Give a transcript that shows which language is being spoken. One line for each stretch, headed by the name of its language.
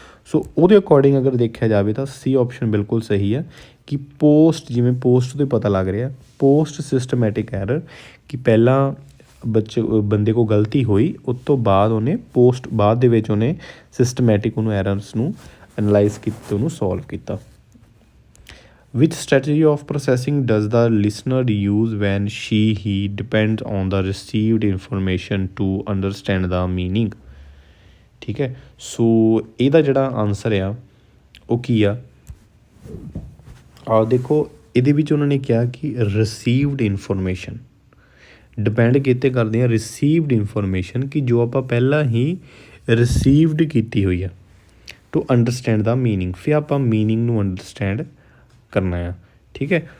Punjabi: ਸੋ ਉਹਦੇ ਅਕੋਰਡਿੰਗ ਅਗਰ ਦੇਖਿਆ ਜਾਵੇ ਤਾਂ ਸੀ ਆਪਸ਼ਨ ਬਿਲਕੁਲ ਸਹੀ ਆ ਕਿ ਪੋਸਟ, ਜਿਵੇਂ ਪੋਸਟ ਤੋਂ ਪਤਾ ਲੱਗ ਰਿਹਾ ਪੋਸਟ ਸਿਸਟਮੈਟਿਕ ਐਰਰ, ਕਿ ਪਹਿਲਾਂ ਬੰਦੇ ਕੋਲ ਗਲਤੀ ਹੋਈ, ਉਸ ਤੋਂ ਬਾਅਦ ਉਹਨੇ ਬਾਅਦ ਦੇ ਵਿੱਚ ਉਹਨੇ ਸਿਸਟਮੈਟਿਕ ਉਹਨੂੰ ਐਰਰਸ ਨੂੰ ਐਨਾਲਾਈਜ਼ ਕੀਤਾ, ਉਹਨੂੰ ਸੋਲਵ ਕੀਤਾ।
English: Which strategy of processing does the listener use when he depends on the received information to understand the meaning?
Punjabi: ਠੀਕ ਹੈ। ਸੋ ਇਹਦਾ ਜਿਹੜਾ ਆਨਸਰ ਆ ਉਹ ਕੀ ਆ ਦੇਖੋ ਇਹਦੇ ਵਿੱਚ ਉਹਨਾਂ ਨੇ ਕਿਹਾ ਕਿ ਰਿਸੀਵਡ ਇਨਫੋਰਮੇਸ਼ਨ, ਡਿਪੈਂਡ ਕਿਤੇ ਕਰਦੇ ਆ ਰਿਸੀਵਡ ਇਨਫੋਰਮੇਸ਼ਨ, ਕਿ ਜੋ ਆਪਾਂ ਪਹਿਲਾਂ ਹੀ ਰਿਸੀਵਡ ਕੀਤੀ ਹੋਈ ਆ,
English: to understand ਦਾ meaning,
Punjabi: ਫਿਰ ਆਪਾਂ ਮੀਨਿੰਗ ਨੂੰ ਅੰਡਰਸਟੈਂਡ ਕਰਨਾ ਆ। ਠੀਕ ਹੈ।